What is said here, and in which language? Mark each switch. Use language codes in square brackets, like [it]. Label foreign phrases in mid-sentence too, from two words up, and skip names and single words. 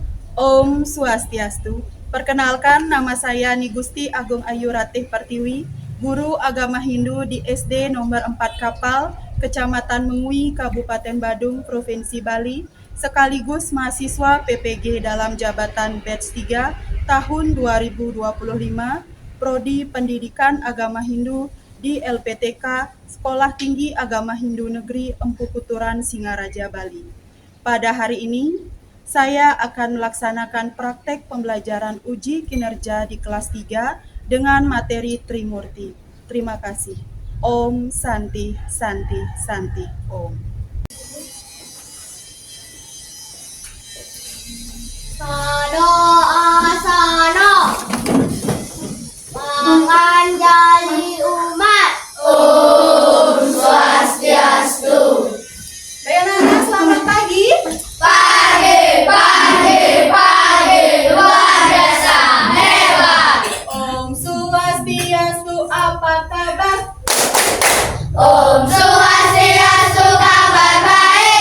[ban] Om Swastiastu. [id] Perkenalkan, nama saya Nigusti Agung Ayu Ratih Pertiwi, guru agama Hindu di SD nomor 4 Kapal, Kecamatan Mengui, Kabupaten Badung, Provinsi Bali, sekaligus mahasiswa PPG dalam jabatan Batch 3 tahun 2025, Prodi Pendidikan Agama Hindu di LPTK Sekolah Tinggi Agama Hindu Negeri Empu Kuturan, Singaraja, Bali. Pada hari ini, saya akan melaksanakan praktek pembelajaran uji kinerja di kelas 3 dengan materi Trimurti. Terima kasih. [sa] Om Santi Santi Santi Om. Sono asono menganjali umat. [ban] Om Swastiastu. [id] Baik anak-anak, selamat pagi. Pagi, luar biasa, hebat. [ban] Om Swastiastu, [id] apa kabar? [ban] Om Swastiastu, [id] kabar baik.